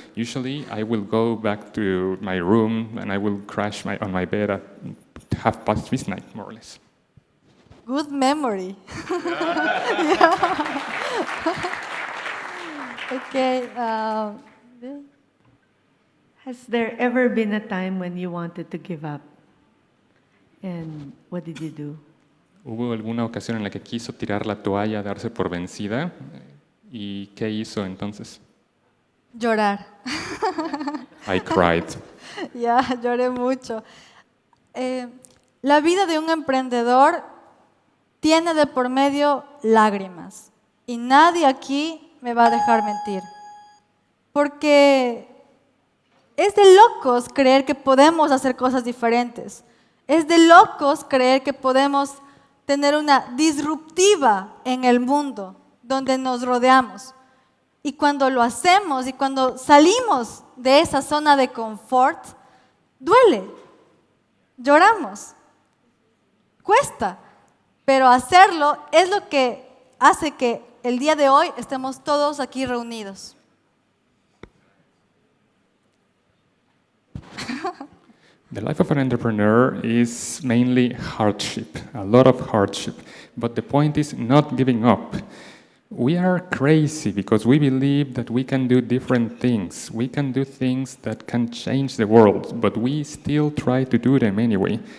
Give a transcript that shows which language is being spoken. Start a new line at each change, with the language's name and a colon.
English: Usually I will go back to my room and I will crash on my bed at midnight, more or less. Good memory. Okay. Has there ever been a time when you wanted to give up? And what did you do?
Spanish: ¿Hubo alguna ocasión en la que quiso tirar la toalla, darse por vencida? ¿Y qué hizo entonces? Llorar.
English: I cried.
Spanish: Ya, lloré mucho. La vida de un emprendedor tiene de por medio lágrimas. Y nadie aquí me va a dejar mentir. Porque es de locos creer que podemos hacer cosas diferentes. Es de locos creer que podemos tener una disruptiva en el mundo donde nos rodeamos. Y cuando lo hacemos y cuando salimos de esa zona de confort, duele, lloramos, cuesta, pero hacerlo es lo que hace que el día de hoy estemos todos aquí reunidos.
English: The life of an entrepreneur is mainly hardship, a lot of hardship. But the point is not giving up. We are crazy because we believe that we can do different things. We can do things that can change the world, but we still try to do them anyway.